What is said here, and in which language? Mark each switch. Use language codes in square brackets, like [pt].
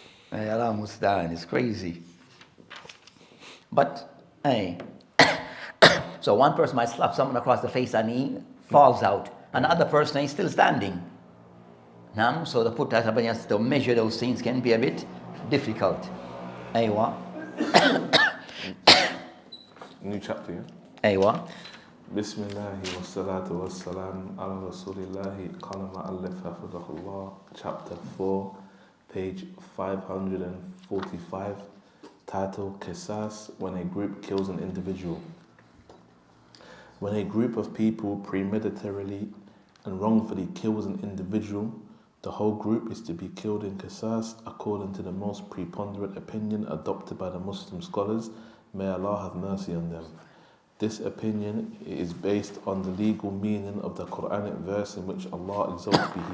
[en] Hey, Allah Mustan. It's crazy. But hey, so one person might slap someone across the face and he falls out, and the other person is still standing. So to put that to measure those things can be a bit difficult. Aywa. New chapter, yeah? [ar] أيوة. بسم الله والصلاة والسلام على رسول الله قال مؤلف حفظه الله, [en] chapter 4, page 545, title Qisas, when a group kills an individual. When a group of people premeditarily and wrongfully kills an individual, the whole group is to be killed in Qisas according to the most preponderant opinion adopted by the Muslim scholars. May Allah have mercy on them. This opinion is based on the legal meaning of the Quranic verse in which Allah exalts be.